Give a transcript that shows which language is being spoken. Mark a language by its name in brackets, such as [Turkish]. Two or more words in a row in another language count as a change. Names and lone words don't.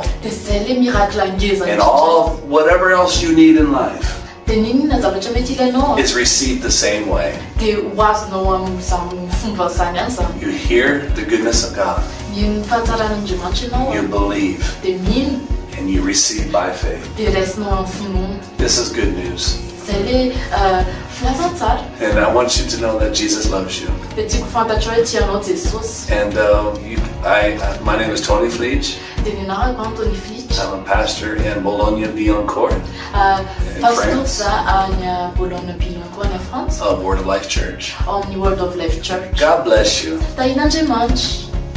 [English] And all whatever else you need in life is received the same way. You hear the goodness of God. You believe. And you receive by faith. This is good news. [Malagasy] Filazana tsara. [English] And I want you to know that Jesus loves you. [Malagasy] Dia tiako fantatra hoe tianao Jesosy. [English] And my name is Tony Fleege. [Malagasy] Dia ny anarako Tony Fleege. [English] I'm a pastor in Boulogne-Billancourt, [Malagasy] Pastor za any Boulogne-Billancourt any France. [English] of Word of Life Church. [Malagasy] Ao amin'ny Word of Life Church. [English] God bless you. [Malagasy] Tahin'Andriamanitra.